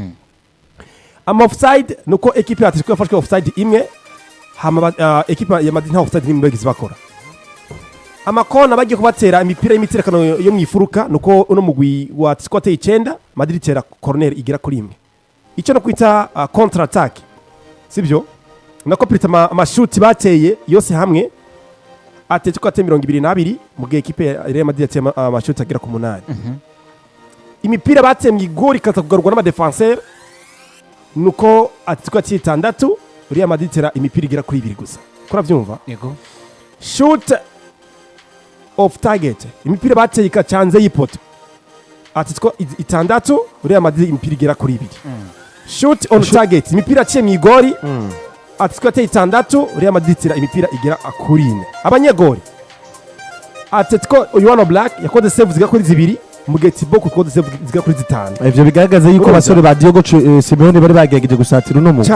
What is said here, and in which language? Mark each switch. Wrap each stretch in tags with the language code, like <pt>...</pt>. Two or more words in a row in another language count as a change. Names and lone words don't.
<rn>ama offside nuko equipe ya Atletico yafashwe offside imwe hama equipe ya Madrid nta offside nimwe bagize bakora amakona bagiye kubatera imipira y'imiterekano yo mwifuruka nuko uno mugwi wa Atletico ateye 9 Madrid tera corner igira kuri imwe icyo no kwita</rn> <en>counter attack</en> <rn>sibyo nako plita amashuti bateye yose hamwe Atletico ateye 22 mu gihe ekipe ya Real Madrid ateye amashuti agera ku 8 imipira bateye mu igori ikaza kugarurwa n'amadefenseur nuko Atletico ateye 6 Real Madrid itera imipira igera kuri 2 gusa kuravyumva yego</rn> <en>shoot off target</en> <rn>imipira bateye ikacanze y'ipoto Atletico 6 Real Madrid imipira igera kuri 2</rn> <en>shoot on target</en> <rn>imipira aciye mu igori Atletico ateye 6 Real Madrid itera imipira igera kuri 4 abanyegori Atletico Yano Black yakoze save zigera kuri 2 mu gihe Thibaut yakoze save zigera kuri 5 ivyo bigaragaza yuko abasore ba Diego Simeone bari bagerageje gusatira uno mu</rn>